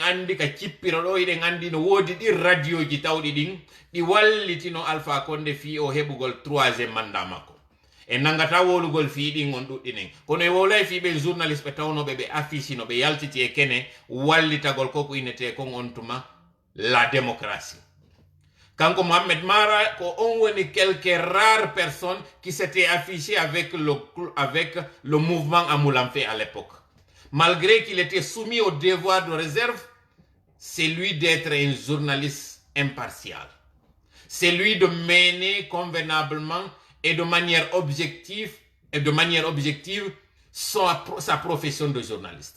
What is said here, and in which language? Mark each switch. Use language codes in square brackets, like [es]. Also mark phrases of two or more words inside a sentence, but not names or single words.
[ff] andi ka cippiro ɗo iɗen andi no woodi ɗi radio ji tawɗi ɗin ɗi wallitino Alpha Condé fi o heɓugol [fr] 3e mandat [ff] makko en nangata wolugol fi ɗin on ɗuɗɗinen kono e wolay fi ɓe journaliste ɓe tawnoɓe ɓe affici no ɓe yaltiti e kene wallitagol koko innete kon on tuma [fr] la démocratie [ff] kanko Mohamed Mara ko on woni [fr] quelques rares personnes qui s'étaient affichées avec le mouvement Amoulamfe à l'époque. Malgré qu'il était soumis au devoir de réserve, c'est lui d'être un journaliste impartial. C'est lui de mener convenablement et de manière objective sa profession de journaliste.